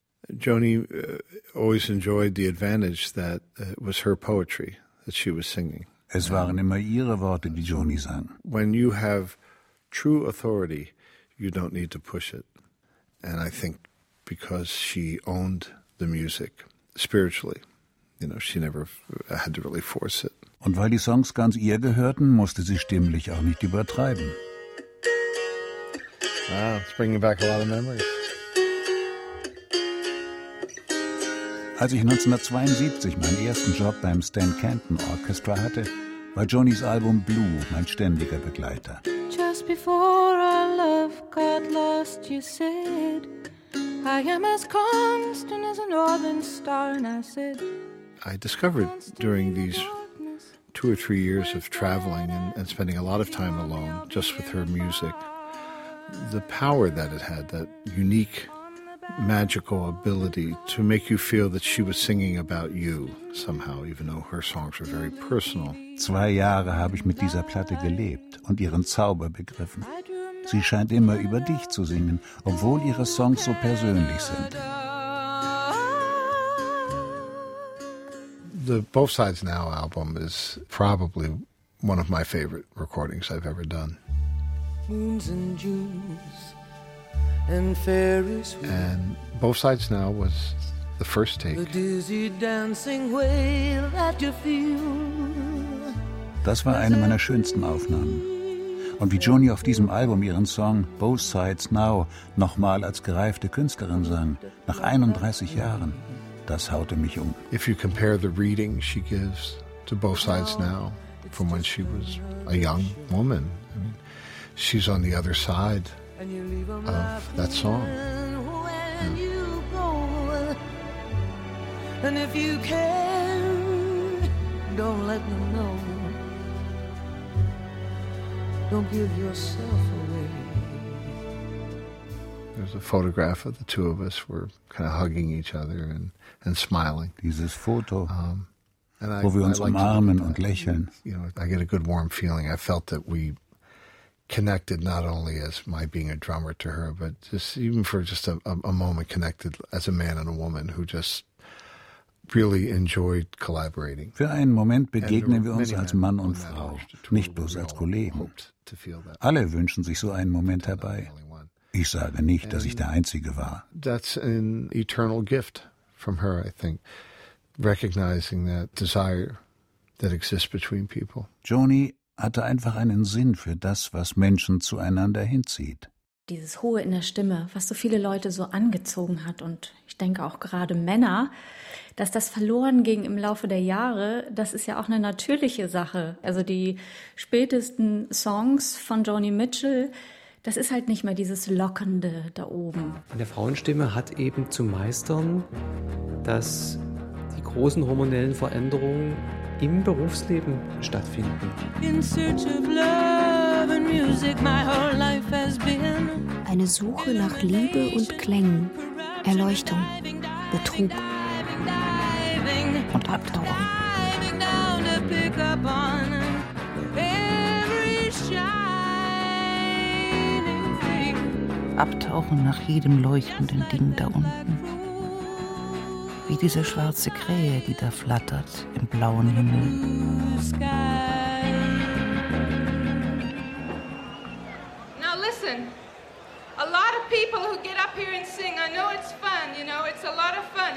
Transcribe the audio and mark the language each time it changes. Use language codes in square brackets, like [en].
[en] Joni always enjoyed the advantage that was her poetry that she was singing. [de] Es waren immer ihre Worte, die Joni sang. [en] When you have true authority, you don't need to push it. And I think because she owned the music spiritually, you know, she never had to really force it. [de] Und weil die Songs ganz ihr gehörten, musste sie stimmlich auch nicht übertreiben. [en] Wow, it's bringing back a lot of memories. [de] Als ich 1972 meinen ersten Job beim Stan Kenton Orchestra hatte, war Johnnys Album Blue mein ständiger Begleiter. [en] Just before our love got lost, you said, I am as constant as a northern star, and I said, I discovered during these two or three years of traveling and spending a lot of time alone just with her music, the power that it had, that unique, magical ability to make you feel that she was singing about you somehow, even though her songs were very personal. [de] 2 Jahre habe ich mit dieser Platte gelebt und ihren Zauber begriffen. Sie scheint immer über dich zu singen, obwohl ihre Songs so persönlich sind. [en] The Both Sides Now album is probably one of my favorite recordings I've ever done. Moons and Junes and fairies. And Both Sides Now was the first take. The dizzy dancing way that you feel. [de] Das war eine meiner schönsten Aufnahmen. Und wie Joni auf diesem Album ihren Song Both Sides Now nochmal als gereifte Künstlerin sang, nach 31 Jahren. Das haute mich um. [en] If you compare the reading she gives to Both Sides Now from when she was a young woman, I mean, she's on the other side of that song. When you go, and if you can, don't let them know. Don't give yourself away. There's a photograph of the two of us. We're kind of hugging each other and smiling. [de] Dieses Foto, wo wir uns umarmen und lächeln. [en] You know, I get a good warm feeling. I felt that we connected not only as my being a drummer to her, but just even for just a moment connected as a man and a woman who just really enjoyed collaborating. [de] Für einen Moment begegnen wir uns als Mann und Frau, nicht bloß als Kollegen. Alle wünschen sich so einen Moment herbei. Ich sage nicht, dass ich der Einzige war. [en] That's an eternal gift from her, I think, recognizing that desire that exists between people. [de] Joni hatte einfach einen Sinn für das, was Menschen zueinander hinzieht. Dieses Hohe in der Stimme, was so viele Leute so angezogen hat und ich denke auch gerade Männer, dass das verloren ging im Laufe der Jahre, das ist ja auch eine natürliche Sache. Also die spätesten Songs von Joni Mitchell, das ist halt nicht mehr dieses Lockende da oben. Eine Frauenstimme hat eben zu meistern, dass die großen hormonellen Veränderungen im Berufsleben stattfinden. [en] In search of love and music, my whole life has been. [de] Eine Suche nach Liebe und Klängen, Erleuchtung, Betrug und Abtauchen. Abtauchen nach jedem leuchtenden Ding da unten. wie diese schwarze Krähe, die da flattert im blauen Himmel. [en] Now listen, a lot of people who get up here and sing, I know it's fun, you know, it's a lot of fun.